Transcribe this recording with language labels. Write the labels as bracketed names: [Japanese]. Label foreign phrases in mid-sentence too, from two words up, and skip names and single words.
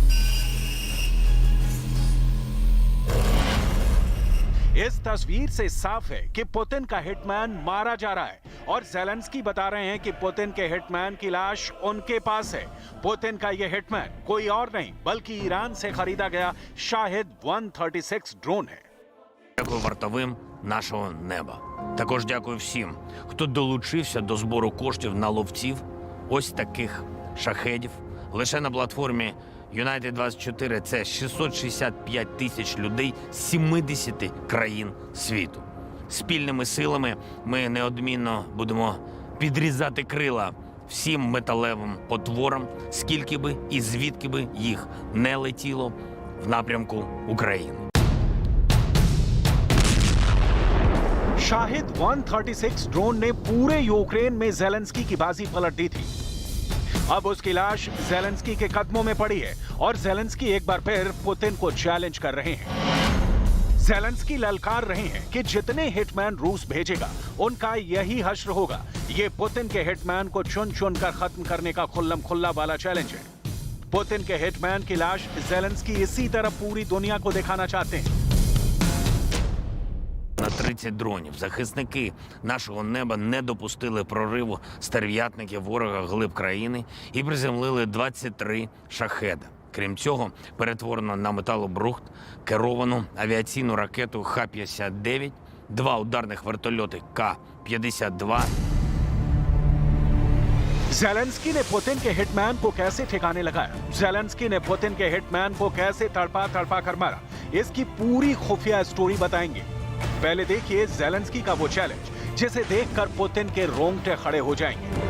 [Hindi] इस तस्वीर से साफ है कि पुतिन का हिटमैन मारा जा रहा है और जेलेंस्की बता रहे हैं कि पुतिन के हिटमैन की लाश उनके पास है। पुतिन का यह हिटमैन कोई और नहीं बल्कि ईरान से खरीदा गया शाहिद 136 ड्रोन है। [Ukrainian] Дякую вартовим нашого неба. Також дякую всім, хто долучився до збору коштів на ловців ось таких шахедів. Лише на платформі United 24 це 665 тисяч людей з 70 країн світу. Спільними силами ми неодмінно будемо підрізати крила всім металевим потворам, скільки би і звідки би їх не летіло в напрямку України. [Hindi] शाहिद 136 ड्रोन ने पूरे यूक्रेन में जेलेंस्की की बाजी पलट दी थी। अब उसकी लाश जेलेंस्की के कदमों में पड़ी है और जेलेंस्की एक बार फिर पुतिन को चैलेंज कर रहे हैं। जेलेंस्की ललकार रहे हैं कि जितने हिटमैन रूस भेजेगा उनका यही हश्र होगा। ये पुतिन के हिटमैन को चुन चुन कर खत्म करने का खुल्लम खुल्ला वाला चैलेंज है। पुतिन के हिटमैन की लाश जेलेंस्की इसी तरह पूरी दुनिया को दिखाना चाहते हैं। [Ukrainian] На 30 дронів захисники нашого неба не допустили прориву стерв'ятників ворога глиб країни і приземлили 23 шахеда. Крім цього, перетворено на металобрухт керовану авіаційну ракету Х-59, 2 ударних вертольоти К-52. [Hindi] जेलेंस्की ने पुतिन के हिटमैन को कैसे ठिकाने लगाया, जेलेंस्की ने पुतिन के हिटमैन को कैसे तड़पा तड़पा कर मारा, इसकी पूरी खुफिया स्टोरी बताएंगे। पहले देखिए जेलेंस्की का वो चैलेंज जिसे देखकर पुतिन के रोंगटे खड़े हो जाएंगे।